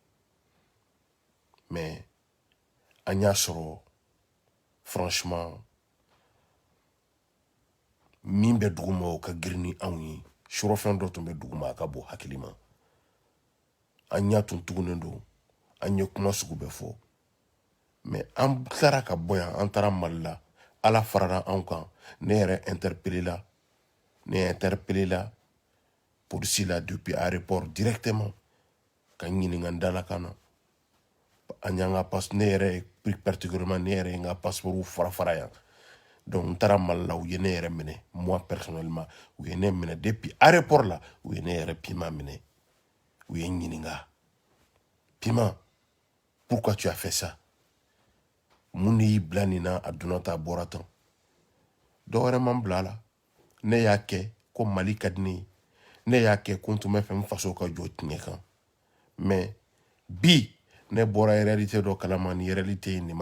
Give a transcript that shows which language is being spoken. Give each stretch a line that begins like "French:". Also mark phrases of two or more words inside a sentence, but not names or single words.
Bambara: mais an y'a sɔrɔ franchement min bɛ duguma o ka girin ni anw ye surɔfɛn dɔ tun bɛ duguma a ka bon hakili ma an ɲa tun tugunnen don an ye kuma sugu bɛɛ fɔ mais an tilara ka bɔ yan an taara Mali la ala farala anw kan ne yɛrɛ interpellé la polisi la
French: depuis aéroport directement
Bambara: ka ɲininka n dalakan na an y'an ka ne yɛrɛ
French: plus particulièrement
Bambara: ne yɛrɛ n ka passeport fara yan donc n taara Mali la u ye ne yɛrɛ minɛ
French: moi personnellement
Bambara: u ye ne minɛ
French: depuis aéroport
Bambara: la u ye ne yɛrɛ Pima minɛ u ye n ɲininka Pima
French: pourquoi tu as fait ça
Bambara: mun de y'i bila nin na a donna ta a bɔra tan dɔ wɛrɛ man bila la ne y'a kɛ ko Mali ka di ne ye ne y'a kɛ ko n tun bɛ fɛ n faso ka jɔ tiɲɛ kan mais bi ne bɔra réalité dɔ kalama ni réalité ye nin ma